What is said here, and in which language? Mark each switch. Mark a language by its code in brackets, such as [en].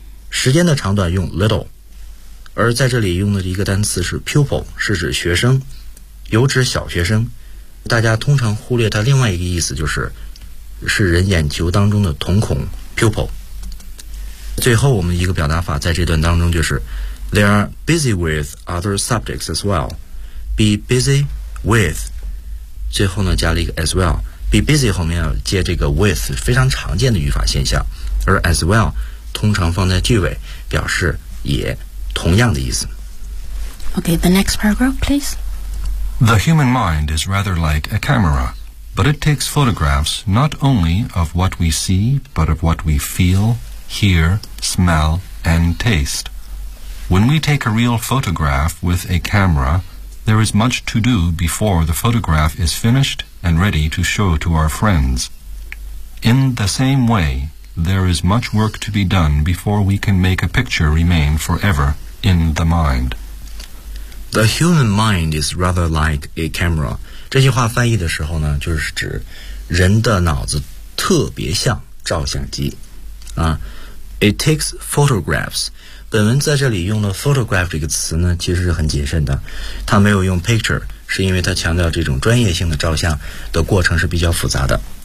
[zh] 时间的长短用 little， 而在这里用的一个单词是 pupil， 是指学生，有指小学生。大家通常忽略它另外一个意思，就是是人眼球当中的瞳孔 pupil。最后我们一个表达法在这段当中就是。 [en] They are busy with other subjects as well. Be busy with. [zh] 最后呢加了一个 [en] as well. [zh] Be busy 后面要接这个 with， 非常常见的语法现象。而 as well 通常放在句尾，表示也同样的意思。 [en] Okay, the next paragraph, please. The human mind is rather like a camera, but it takes photographs not only of what we see, but of what we feel, hear, smell, and taste. When we take a real photograph with a camera, there is much to do before the photograph is finished and ready to show to our friends. In the same way, there is much work to be done before we can make a picture remain forever in the mind. The human mind is rather like a camera. [zh] 这句话翻译的时候呢，就是指人的脑子特别像照相机。 [en] It takes photographs. [zh] 本文在这里用了 photograph 这个词呢，其实是很谨慎的。它没有用 picture， 是因为它强调这种专业性的照相的过程是比较复杂的。